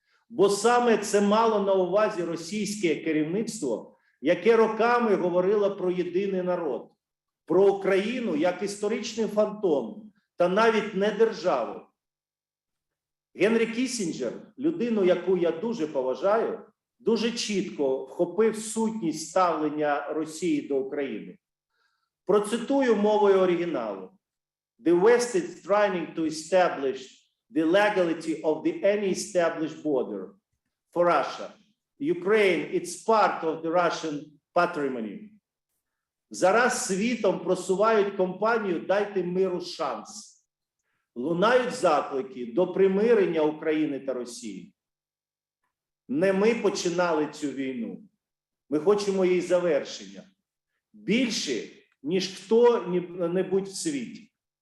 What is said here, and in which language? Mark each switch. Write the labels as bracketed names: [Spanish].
[Ukrainian] Бо саме це мало на увазі російське керівництво, яке роками говорило про єдиний народ, про Україну як історичний фантом та навіть не державу. Генрі Кіссінджер, людину, яку я дуже поважаю, дуже чітко вхопив сутність ставлення Росії до України. Процитую мовою оригіналу. [English] The West is trying to establish the legality of any established border for Russia. Ukraine, it's part of the Russian patrimony. [Ukrainian] Зараз світом просувають кампанію «Дайте миру шанс». Лунають заклики до примирення України та Росії. Не ми починали цю війну. Ми хочемо її завершення. Більше, ніж хто-небудь в світі.